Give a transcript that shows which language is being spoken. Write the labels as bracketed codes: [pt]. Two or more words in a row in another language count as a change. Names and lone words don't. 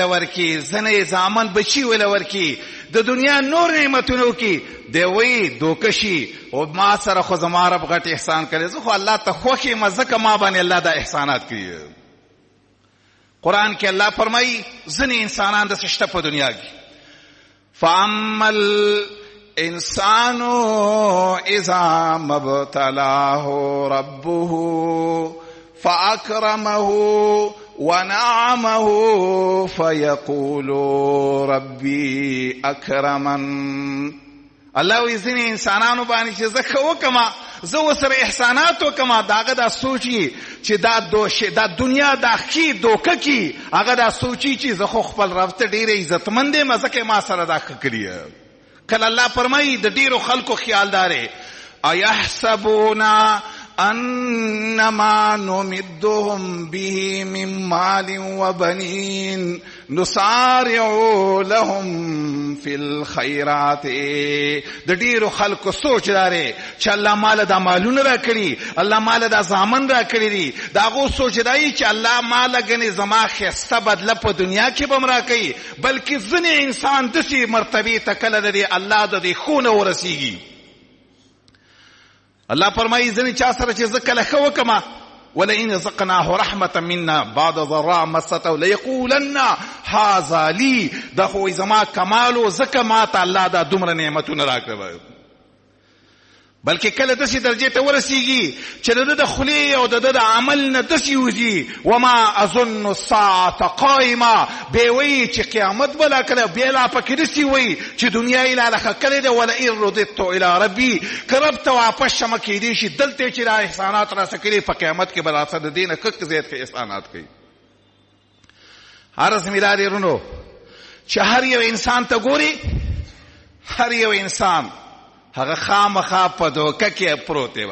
[ps] ورکړي ځینې زامن بچي وله ورکړي د دنیا نور نعمتونه وکړي دی وایي دوکه شي او ما سره خو زما رب غټ احسان کړی زه خو الله ته خوښ یم ځکه ما باندې الله دا احسانات کړي قرآن کې الله فرمایي ځینې انسانان داسې شته په دنیا کې [ar] فاما الانسان اذا ما ابتلاه ربه فاکرمه ونعمه فيقول ربي اکرمن [ps] الله وی ځینې انسانانو باندې چې زه ښه وکړم زه ورسره احسانات وکړم د هغه دا سوچي چې دا دنیا دا ښي دوکه کي هغه دا سوچي چې زه خو خپل رب ته ډېره عزتمند یم ځکه ما سره دا ښه کړي کله الله فرمایي د ډېرو خلکو خیال دارې [ar] ایحسبون انما نمدهم به من مال وبنین نسارع لهم فی الخیرات. [ps] د ډیرو خلکو سوچ داره چې الله مال دا مالونه را کړي، الله مال دا زامن را کړي دي، دا هغو سوچ دای چې الله مال ګنې زما ښایسته بدله په دنیا کې به م را کوي، بلکې ځینې انسان داسې مرتبې ته کله د دې الله د دې ښو نه ورسېږي. الله فرمایي ځینې چا سره چې زه کله ښه وکړم [ar] ولئن ذقناه رحمة منا بعد ضراء مسته ليقولن هذا لي، [ps] دا خو زما کمالو ځکه ماته الله دا دومره نعمتونه راکړل. بلکې کله داسې درجې ته ورسېږي چې د ده د خولې او د ده د عمل نه داسې وځي [ar] وما اظن الساعة قائمه، [ps] بیا وایي چې قیامت به لا کله، بیا لا پکې داسې وایي چې دنیا یې لا لښه کړې ده. [ar] ولئن رددت الى ربي، [ps] که رب ته واپس شمه کېدی شي دلته چې دا احسانات راسه کړي په قیامت کې به راسه د دې نه کک زیات ښه احسانات کوي. عرض مې دا دی ورونو چې هر یو انسان ته ګوري، هر یو انسان هغه خامخا په دوکه کې پروت دی.